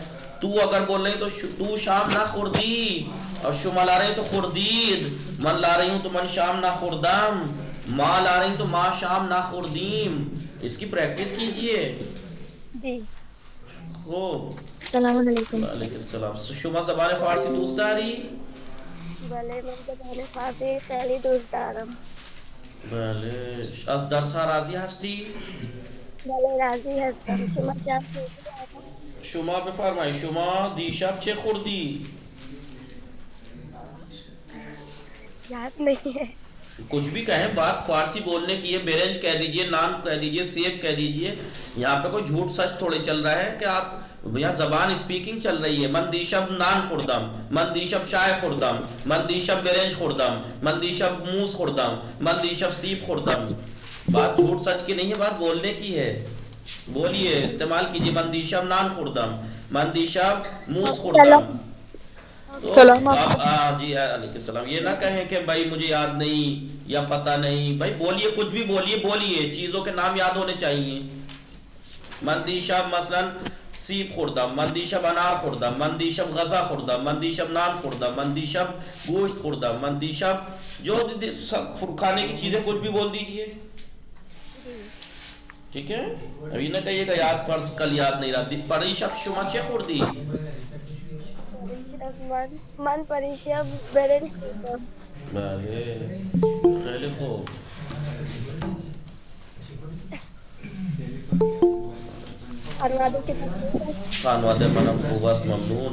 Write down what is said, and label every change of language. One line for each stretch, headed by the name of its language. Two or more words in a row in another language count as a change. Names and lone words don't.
Urdu: تو اگر بول رہی تو
Persian: تو شام نہ خوردی،
Urdu: اور شما لا رہی تو خوردید. من لا رہی ہوں تو
Persian: من شام نہ خوردم.
Urdu: ماں لا رہی تو
Persian: ماں شام نہ خوردیم.
Urdu: اس کی پریکٹس کیجئے. جی خوب.
Arabic: السلام علیکم. وعلیکم السلام.
Persian: شما زبان فارسی دوست داری؟ بله من زبان فارسی خیلی دوست دارم. بله. از درس ها راضی هستی؟ بله راضی هستم. شما شام خوردی؟ شما بفرمایید شما دیشب چه خوردی؟
Urdu: یاد نہیں ہے. کچھ بھی کہیں، بات فارسی بولنے کی ہے. بیرنج کہہ دیجئے، نان کہہ دیجئے، سیب کہہ دیجئے. یہاں پہ کوئی جھوٹ سچ تھوڑے چل رہا ہے کہ آپ یہاں زبان اسپیکنگ چل رہی ہے.
Persian: من دیشب نان خوردم، من دیشب چائے خوردم، من دیشب بیرنج خوردم، من دیشب موز خوردم، من دیشب سیب خوردم.
Urdu: بات جھوٹ سچ کی نہیں ہے، بات بولنے کی ہے. بولیے، استعمال کیجئے.
Persian: من دیشب نان خوردم، من دیشب موز خوردم. سلام
Arabic: جی علیکم السلام.
Urdu: یہ نہ کہیں کہ بھائی مجھے یاد نہیں یا پتہ نہیں. بھائی بولیے، کچھ بھی بولیے. چیزوں کے نام یاد ہونے چاہیے.
Persian: من دیشب مثلا سیب خوردم، من دیشب انار خوردم، من دیشب غذا خوردم، من دیشب نان خوردم، من دیشب گوشت خوردم، من دیشب
Urdu: جو کھانے کی چیزیں کچھ بھی بول دیجئے. ٹھیک ہے. ابھی نہ کہیے گا یاد فرض کل یاد نہیں رہا.
Persian: پریشب شما چه خوردی؟ من پریشب برنج خوردم. بله خیلی خوب. خانواده منم خوب است ممنون.